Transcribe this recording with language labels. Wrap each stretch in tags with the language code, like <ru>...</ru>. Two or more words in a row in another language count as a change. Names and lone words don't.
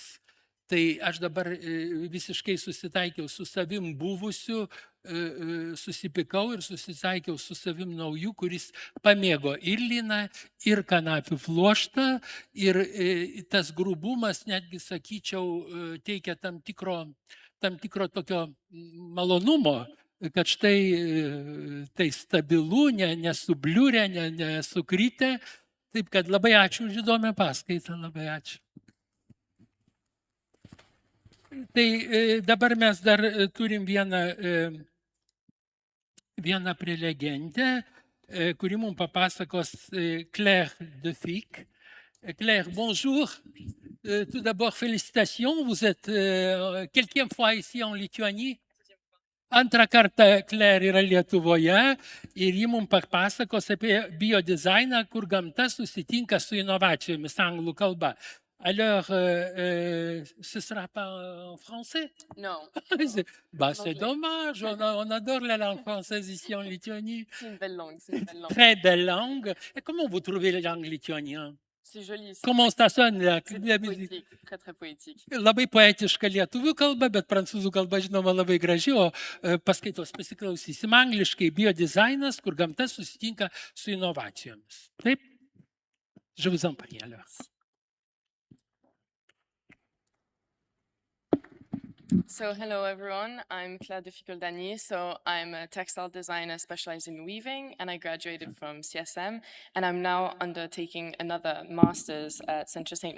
<lt>Tai aš dabar visiškai susitaikiau su savim buvusiu, susipikau ir susitaikiau su savim nauju, kuris pamėgo ir liną, ir kanapių pluoštą, ir tas grubumas, netgi sakyčiau, teikia tam tikro tokio malonumo, kad štai tai stabilu, nesubliurę, nesukritę. Taip kad labai ačiū už įdomią paskaitą, labai ačiū. Tai dabar mes dar turim vieną prelegentę, kuri mums papasakos Claire Defic.</lt> <fr>Claire, bonjour. Tout d'abord, félicitations. Vous êtes quelquième fois ici en Lituanie?</fr> <lt>Antrą kartą Claire yra Lietuvoje ir ji mums papasakos apie biodizainą, kur gamta susitinka su inovacijomis anglų kalba.</lt> <fr>Alors, ce sera pas en français? Non. C'est dommage, on adore la langue française ici en Lituanie. C'est une belle langue, c'est une belle langue. Très belle langue. Et comment vous trouvez la langue lituanienne? C'est joli. Comment ça sonne là? C'est très poétique, très très poétique.</fr> <lt>Labai poetiška lietuvių kalba, bet prancūzų kalba, žinoma, labai graži, o paskaitos pasiklausysim angliškai. Biodizainas, kur gamta susitinka su inovacijomis. Taip?</lt> <fr>Je vous en prie alors.</fr> <en>So hello everyone, I'm Claire Defic-Oldani. So I'm a textile designer specialized in weaving, and I graduated from CSM, and I'm now undertaking another master's at Centre St.</en>